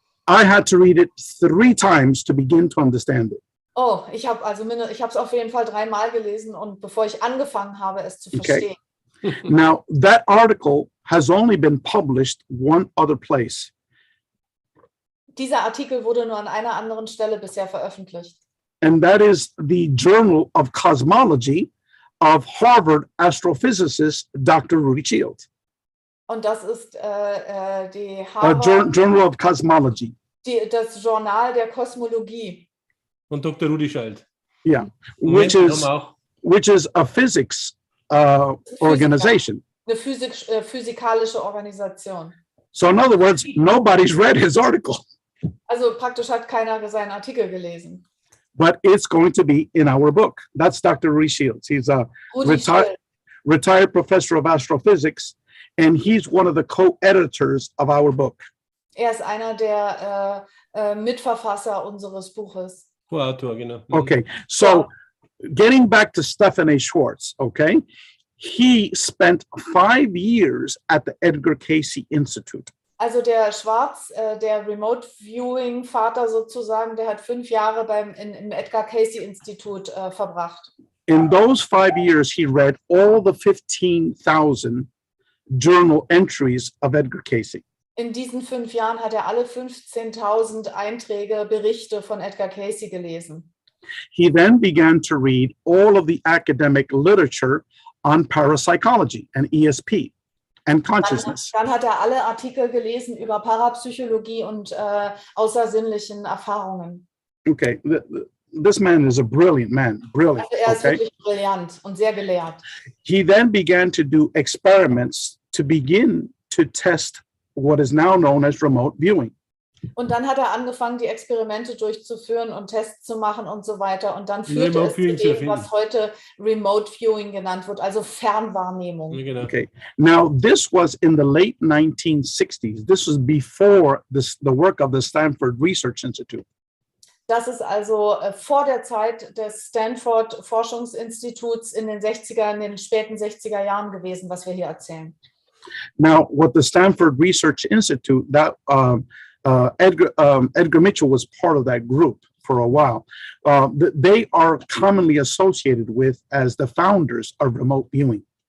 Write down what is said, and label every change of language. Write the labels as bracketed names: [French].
[English] I had to read it 3 times to begin to understand it. [German] Oh, ich habe es auf jeden Fall 3 Mal gelesen und bevor ich angefangen habe, es zu verstehen. [English] Now, that article has only been published one other place. Dieser Artikel wurde nur an einer anderen Stelle bisher veröffentlicht. And that is the Journal of Cosmology of Harvard astrophysicist Dr. Rudy Shield. [German] Und das ist die Harvard [English] Journal of Cosmology. [German] Das Journal der Kosmologie. Und Dr. Rudy Shield. [English] Yeah, which is a physics organization. [German] Eine physikalische Organisation. [English] So in other words, nobody's read his article. Also praktisch hat keiner seinen Artikel gelesen. But it's going to be in our book. That's Dr. Rui Shields. He's a Rudi Schild. retired professor of astrophysics, and he's one of the co-editors of our book. [German] Er ist einer der Mitverfasser unseres Buches. Co-Autor, genau. [English] Okay, so getting back to Stephen A. Schwartz, okay, he spent 5 years at the Edgar Cayce Institute. [German] Also der Schwartz, der Remote Viewing Vater sozusagen, der hat 5 Jahre im Edgar Cayce Institut verbracht. [English] In those 5 years, he read all the 15,000 journal entries of Edgar Cayce. [German] In diesen 5 Jahren hat er alle 15.000 Einträge, Berichte von Edgar Cayce gelesen. [English] He then began to read all of the academic literature on parapsychology and ESP and consciousness. [German] Dann hat er alle Artikel gelesen über Parapsychologie und außersinnlichen Erfahrungen. [English] Okay, this man is a brilliant man, brilliant. [German] Also er ist [English] Okay, [German] wirklich brillant und sehr gelehrt. [English] he then began to do experiments to begin to test what is now known as remote viewing. [German] Und dann hat er angefangen, die Experimente durchzuführen und Tests zu machen und so weiter. Und dann führte [English] Remote [German] es zu Viewing zu dem, erfinden. was heute Remote Viewing genannt wird, also Fernwahrnehmung. Ja, genau. [English] Okay, now this was in the late 1960s. This was before the work of the Stanford Research Institute. [German] Das ist also vor der Zeit des Stanford Forschungsinstituts in den späten 60er Jahren gewesen, was wir hier erzählen. [English] Now, what the Stanford Research Institute, that Edgar Mitchell was part of that group for a while. They are commonly associated with as the founders of remote viewing.